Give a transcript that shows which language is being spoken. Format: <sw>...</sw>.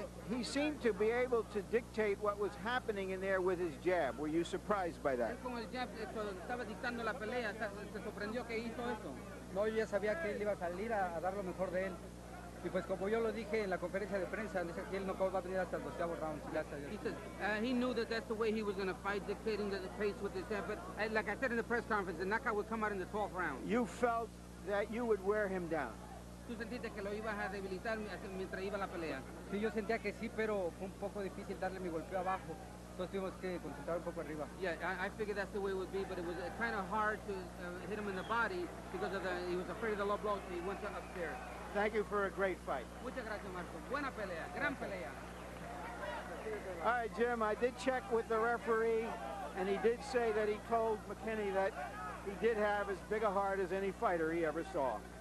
<en>He seemed to be able to dictate what was happening in there with his jab. Were you surprised by that?</en> <es>Con el jab, estaba dictando la pelea. ¿Se sorprendió que hizo eso? No, yo ya sabía que él iba a salir a dar lo mejor de él. Y pues como yo lo dije en la conferencia de prensa, dice que él no va a venir hasta el 12º round.</es> <en>He said he knew that that's the way he was going to fight, dictating the pace with his jab. But like I said in the press conference, the knockout would come out in the 12th round. You felt that you would wear him down.</en> <es>¿Tú sentiste que lo ibas a debilitar mientras iba la pelea? Sí, yo sentía que sí, pero fue un poco difícil darle mi golpeo abajo. Entonces tuvimos que concentrar un poco arriba.</es> <en>Yeah, I figured that's the way it would be, but it was kind of hard to hit him in the body because he was afraid of the low blow, so he went upstairs. Thank you for a great fight.</en> <es>Muchas gracias, Marco. Buena pelea, gran pelea.</es> <en>All right, Jim, I did check with the referee, and he did say that he told McKinney that he did have as big a heart as any fighter he ever saw.</en>